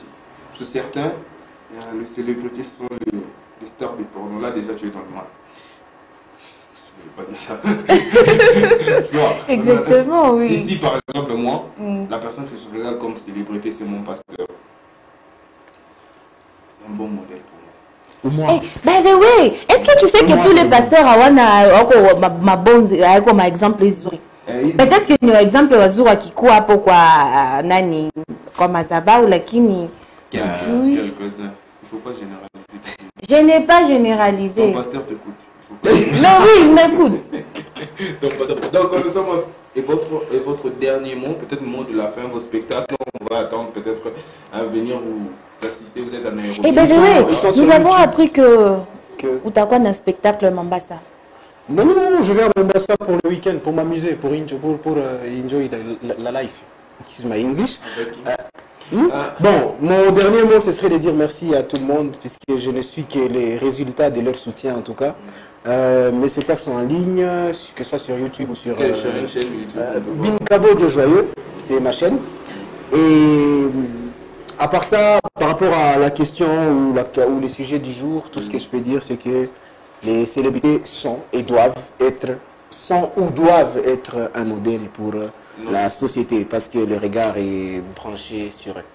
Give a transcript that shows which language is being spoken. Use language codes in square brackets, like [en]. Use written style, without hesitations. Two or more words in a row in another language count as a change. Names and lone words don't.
[fr] Parce que certains, les célébrités sont les stars des pornos. Là déjà tu es dans le mal. Je ne vais pas dire ça. Tu vois, Exactement, oui. si par exemple moi, la personne que je regarde comme célébrité c'est mon pasteur. C'est un bon modèle pour moi. Ou moi. [en] By the way, [fr] est-ce que tu sais que tous les pasteurs ma exemple izuri? Peut-être que [sw] ni exemple wazuri wakikuwa hapo kwa nani kwa madhabahu lakini hujui. [fr] Quelques-uns. Il ne faut pas généraliser. Je n'ai pas généralisé. Ton pasteur t'écoute. Non, oui, il m'écoute. Donc nous sommes... Et votre dernier mot, peut-être le mot de la fin, vos spectacles, on va attendre peut-être à venir vous assister, vous êtes en Nairobi. Eh bien, nous avons appris que Utakwa a un spectacle à Mombasa. Non, je vais à Mombasa pour le week-end, pour m'amuser, pour enjoy la life. [en] Excuse my English. [fr] Bon, mon dernier mot, ce serait de dire merci à tout le monde, puisque je ne suis que les résultats de leur soutien en tout cas. Mes spectacles sont en ligne, que ce soit sur YouTube ou sur Quelle chaîne YouTube Binkabo de Joyeux, c'est ma chaîne. Et à part ça, par rapport à la question ou le sujet du jour, tout ce que je peux dire, c'est que les célébrités sont ou doivent être un modèle pour la société, parce que le regard est branché sur eux.